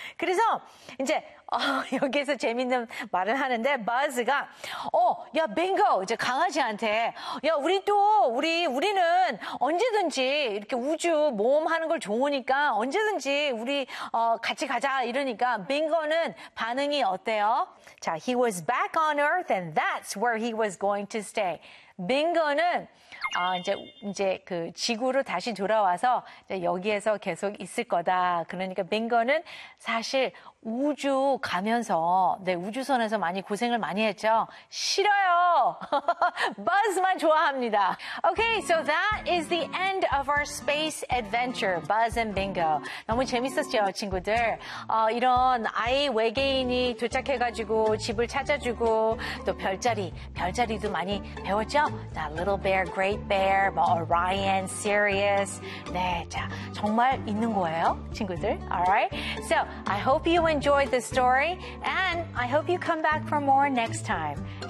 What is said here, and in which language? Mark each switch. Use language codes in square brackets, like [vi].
[ko] 그래서 이제 여기에서 재밌는 말을 하는데 Buzz가 야 Bingo 이제 강아지한테 야 우리 또 우리는 언제든지 이렇게 우주 모험하는 걸 좋으니까 언제든지 우리 같이 가자 이러니까 Bingo는 반응이 어때요? [en] 자, he was back on Earth and that's where he was going to stay. [ko] Bingo는 이제 그 지구로 다시 돌아와서 이제 여기에서 계속 있을 거다. 그러니까 Bingo는 사실 우주 가면서 네 우주선에서 많이 고생을 많이 했죠. 싫어요. Buzz만 좋아합니다. [en] Okay, so that is the end of our space adventure, Buzz and Bingo. [ko] 너무 재밌었죠, 친구들. 이런 아이 외계인이 도착해가지고 집을 찾아주고 또 별자리도 많이 배웠죠. [en] That little bear, great bear, Orion, Sirius. [ko] 네, 자 정말 있는 거예요, 친구들. [en] All right. So I hope you enjoyed the story, and I hope you come back for more next time.